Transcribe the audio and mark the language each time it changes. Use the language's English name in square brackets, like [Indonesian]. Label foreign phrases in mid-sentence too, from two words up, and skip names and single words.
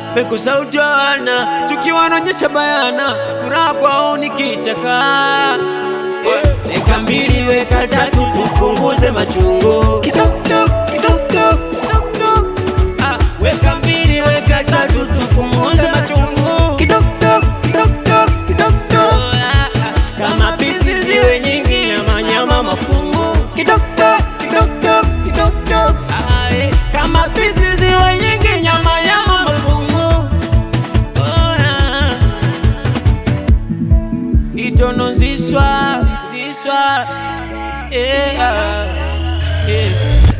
[Swahili] Mekosa utawana, chuki wanaonyesha bayana, furaha kwao ni kichaka. Weka mbili, weka tatu, tupunguze machungu. Kidogo, kidogo, Tuk, tuk. Ah, weka mbili, weka tatu, tupunguze machungu. Kidok, tok, kidok, tok, kidok, tok. Oh, ah, ah. Kama pisi ziwe nyingi, nyama, nyama, mafungu. Kidok, tok, kidok, tok, kidok, tok. Ah, eh. Kama pisi ziwe nyingi, nyama, nyama, mafungu. Oh, ah. Itonozishwa. [English] Yeah, yeah.